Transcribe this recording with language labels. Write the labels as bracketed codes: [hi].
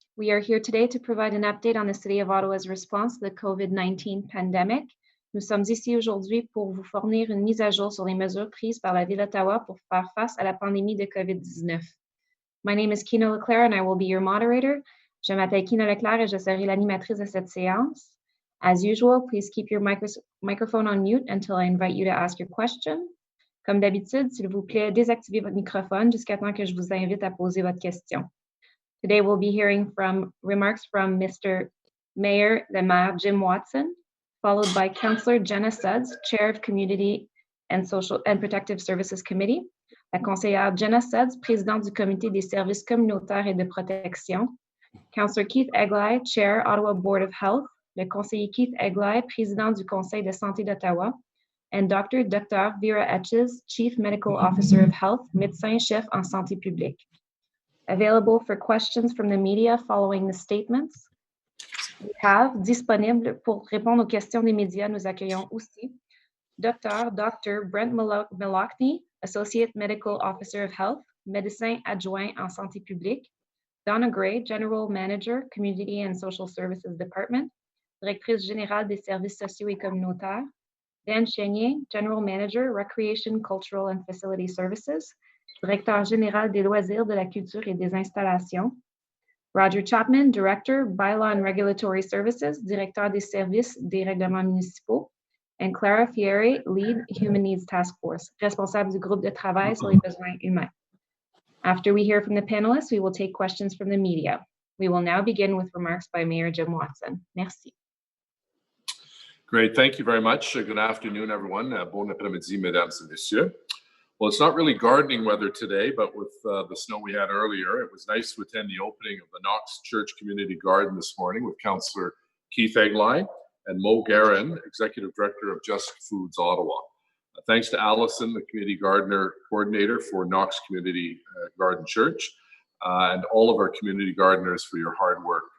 [en] We are here today to provide an update on the City of Ottawa's response to the COVID-19 pandemic. [fr] Nous sommes ici aujourd'hui pour vous fournir une mise à jour sur les mesures prises par la Ville d'Ottawa pour faire face à la pandémie de COVID-19. [en] My name is Kina Leclerc and I will be your moderator. [fr] Je m'appelle Kina Leclerc et je serai l'animatrice de cette séance. [en] As usual, please keep your microphone on mute until I invite you to ask your question. [fr] Comme d'habitude, s'il vous plaît, désactivez votre microphone jusqu'à temps que je vous invite à poser votre question. [en] Today, we'll be hearing from remarks from Mr. Mayor, the Mayor Jim Watson, followed by Councillor Jenna Sudds, Chair of Community and Social and Protective Services Committee, [fr] la conseillère Jenna Sudds, présidente du Comité des services communautaires et de protection, [en] Councillor Keith Egli, Chair, Ottawa Board of Health, [fr] le conseiller Keith Egli, président du Conseil de santé d'Ottawa, [en] and Dr. Vera Etches, Chief Medical Officer of Health, [fr] médecin-chef en santé publique. [en] Available for questions from the media following the statements. We have [fr] disponible pour répondre aux questions des médias, nous accueillons aussi Dr. Brent Malachny, [en] Associate Medical Officer of Health, [fr] médecin adjoint en santé publique, Donna Gray, [en] General Manager, Community and Social Services Department, [fr] Directrice générale des services sociaux et communautaires, Dan Chenier, [en] General Manager, Recreation, Cultural and Facility Services, [fr] Directeur général des loisirs, de la culture et des installations, Roger Chapman, [en] Director, Bylaw and Regulatory Services, [fr] Directeur des services des règlements municipaux, and Clara Fieri, [en] Lead Human Needs Task Force, [fr] responsable du groupe de travail sur les besoins humains. [en] After we hear from the panelists, we will take questions from the media. We will now begin with remarks by Mayor Jim Watson. [fr] Merci. [en] Great, thank you very much. Good afternoon, everyone. [fr] Bon après-midi, mesdames et messieurs. [en] Well, it's not really gardening weather today, but with the snow we had earlier, it was nice to attend the opening of the Knox Church Community Garden this morning with Councillor Keith Egli and Mo Guerin, Executive Director of Just Foods Ottawa. Thanks to Allison, the Community Gardener Coordinator for Knox Community Garden Church, and all of our community gardeners for your hard work.